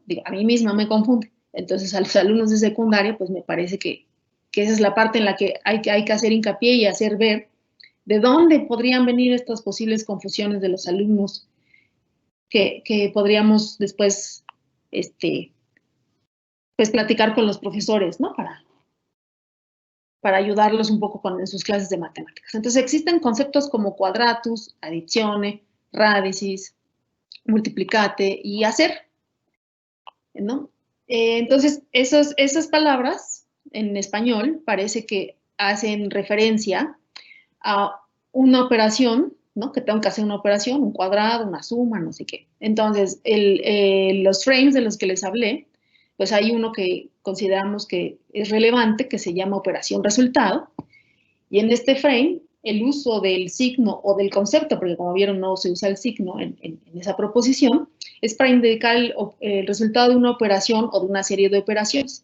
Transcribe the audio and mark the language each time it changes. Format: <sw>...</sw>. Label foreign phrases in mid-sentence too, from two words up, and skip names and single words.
<es>Digo, a mí misma me confunde. Entonces, a los alumnos de secundaria, pues me parece que esa es la parte en la que hay que hacer hincapié y hacer ver de dónde podrían venir estas posibles confusiones de los alumnos que podríamos después, pues platicar con los profesores, ¿no? Para ayudarlos un poco en sus clases de matemáticas. Entonces, existen conceptos como</es> <la>quadratus, addizione, radicis, multiplicate</la> <es>y hacer, ¿no? Entonces, esas palabras en español parece que hacen referencia a una operación, ¿no? Que tengo que hacer una operación, un cuadrado, una suma, no sé qué. Entonces, los frames de los que les hablé, pues hay uno que consideramos que es relevante, que se llama operación resultado, y en este frame, el uso del signo o del concepto, porque como vieron no se usa el signo en esa proposición, es para indicar el resultado de una operación o de una serie de operaciones.</es>